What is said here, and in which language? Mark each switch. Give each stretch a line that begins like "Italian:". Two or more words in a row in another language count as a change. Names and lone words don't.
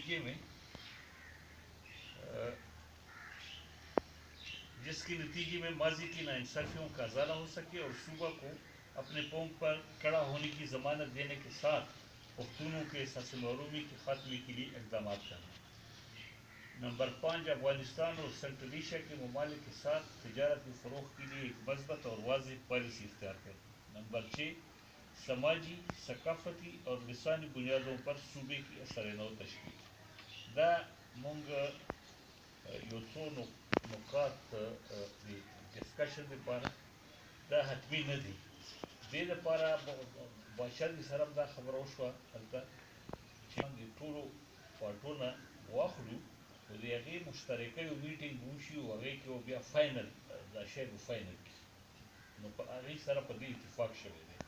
Urdu: نتیجے میں ماضی کی ناانصافیوں کا ازالہ ہو سکے اور صوبہ کو اپنے پاؤں پر کھڑا ہونے کی ضمانت دینے کے ساتھ پختونوں کے احساس محرومی کے خاتمے کے لیے اقدامات کرنا نمبر 5 افغانستان اور سینٹرل ایشیا کے ممالک کے ساتھ تجارت کے فروغ کے لیے ایک مثبت اور واضح پالیسی اختیار کرنا نمبر 6 سماجی ثقافتی اور لسانی بنیادوں پر صوبے کی اثر نو تشکیل
Pashto: دا مونږ یو څو نکات ډسکشن لپاره دا حتمي نه دي دې لپاره بشر سره دا خبره وشوه هلته چې موږ ټولو پارټونه واخلو او د هغې مشترکه یو میټینګ وشي او هغې کې بیا فاینل دا شی به فاینل کړي نو په هغې سره په دې اتفاق شوی دی